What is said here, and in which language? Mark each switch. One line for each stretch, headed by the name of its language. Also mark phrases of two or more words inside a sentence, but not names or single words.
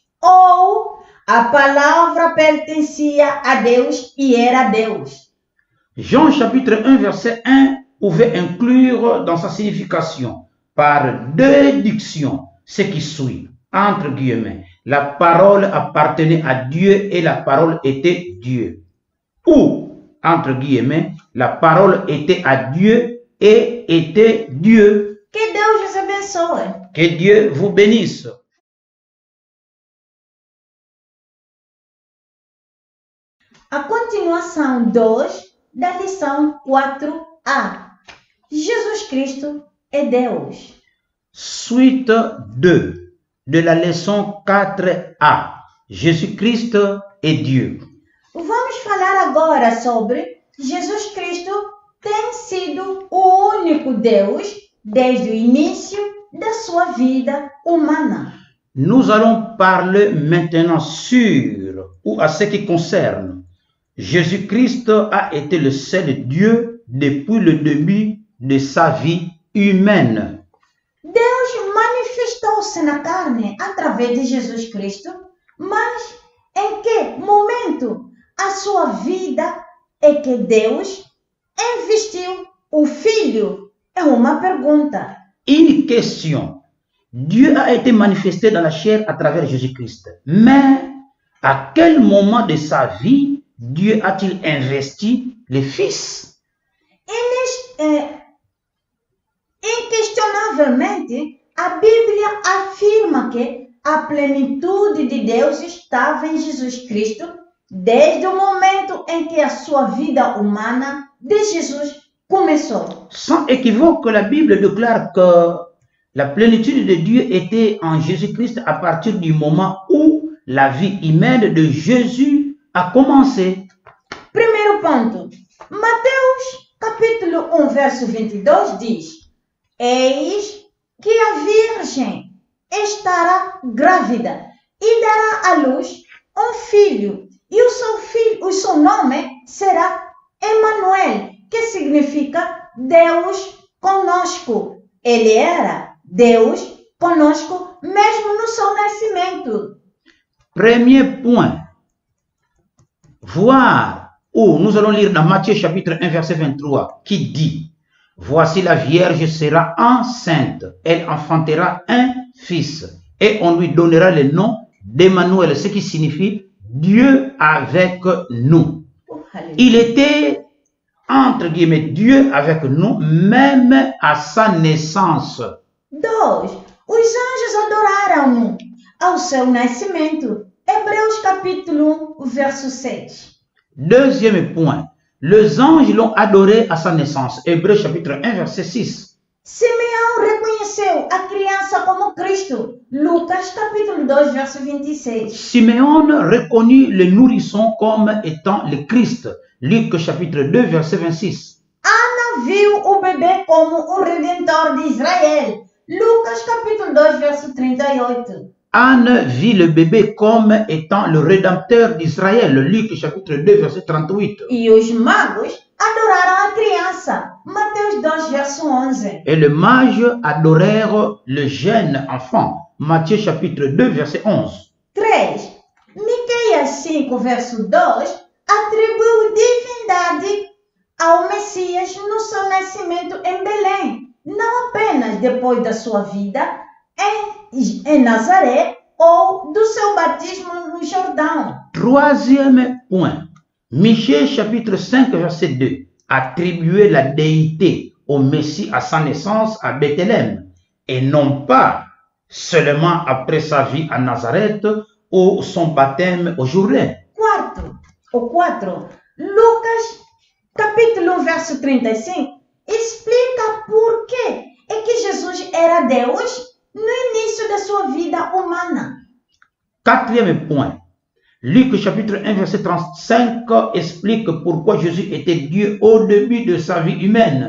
Portuguese: Ou a palavra pertencia a Deus e era Deus.
French: Jean chapitre 1, verset 1 pouvait inclure dans sa signification, par déduction, ce qui suit, entre guillemets, la parole appartenait à Dieu et la parole était Dieu. Ou, entre guillemets, la parole était à Dieu et était Dieu.
Portuguese: Que Deus vos abençoe.
French: Que Dieu vous bénisse.
Portuguese: A continuação 2 da lição 4a. Jesus Cristo é Deus.
French: Suite 2 de la leçon 4a. Jésus-Christ est Dieu.
Portuguese: Vamos falar agora sobre Jesus Cristo tem sido o único Deus desde o início da sua vida humana.
French: Nous allons parler maintenant sur, ou à ce qui concerne, Jésus-Christ a été le seul Dieu depuis le début de sa vie humaine.
Portuguese: Deus manifestou-se na carne através de Jesus Cristo, mas em que momento a sua vida é que Deus investiu o Filho? É uma pergunta.
French: Une question. Dieu a été manifesté dans la chair à travers Jésus-Christ. Mais à quel moment de sa vie Dieu a-t-il investi le Fils?
Portuguese: Inquestionavelmente, a Bíblia afirma que a plenitude de Deus estava em Jesus Cristo desde o momento em que a sua vida humana de Jesus começou.
French: Sans équivoque, la Bible déclare que la plénitude de Dieu était en Jésus-Christ à partir du moment où la vie humaine de Jésus a commencé.
Portuguese: Primeiro ponto. Mateus, capítulo 1, verso 22 diz: Eis que a Virgem estará grávida e dará à luz um filho, e o seu nome será Emanuel, que significa Deus conosco. Ele era Deus conosco mesmo no seu nascimento.
French: Premier point. Voir, ou nous allons lire dans Matthieu chapitre 1 verset 23 qui dit: Voici la Vierge sera enceinte, elle enfantera un fils et on lui donnera le nom d'Emmanuel, ce qui signifie Dieu avec nous. Il était, entre guillemets, Dieu avec nous, même à sa naissance. 2.
Portuguese: Os anjos adoraram-no ao seu nascimento. Hebreus capítulo 1, verso 6.
French: Deuxième point. Les anges l'ont adoré à sa naissance. Hébreux chapitre 1, verset 6.
Portuguese: Simeão reconheceu a criança como Cristo. Lucas capítulo 2, verso 26.
French: Simeon reconnut le nourrisson comme étant le Christ. Luc chapitre 2, verset 26.
Portuguese: Ana viu o bebê como o Redentor de Israel. Lucas capítulo 2, verso 38.
French: Anne vit le bébé comme étant le Rédempteur d'Israël. Luc chapitre 2, verset 38.
Portuguese: E os magos adoraram a criança. Mateus 2, verso 11.
French: Et les mages adorèrent le jeune enfant. Matthieu chapitre 2, verset 11. 3.
Portuguese: Miqueias 5, verso 2 atribuiu divindade ao Messias no seu nascimento em Belém, não apenas depois da sua vida em Nazaré ou do seu batismo no Jordão.
French: Troisième point. Michée chapitre 5 verset 2. Attribuer la déité au Messie à sa naissance à Bethléem et non pas seulement après sa vie à Nazareth ou son baptême au Jourdain.
Portuguese: Quatro. Lucas capítulo 1 verso 35 explica por que Jesus era Deus no início da sua vida humana.
French: Quatrième point. Luc chapitre 1 verset 35 explique pourquoi Jésus était Dieu au début de sa vie humaine.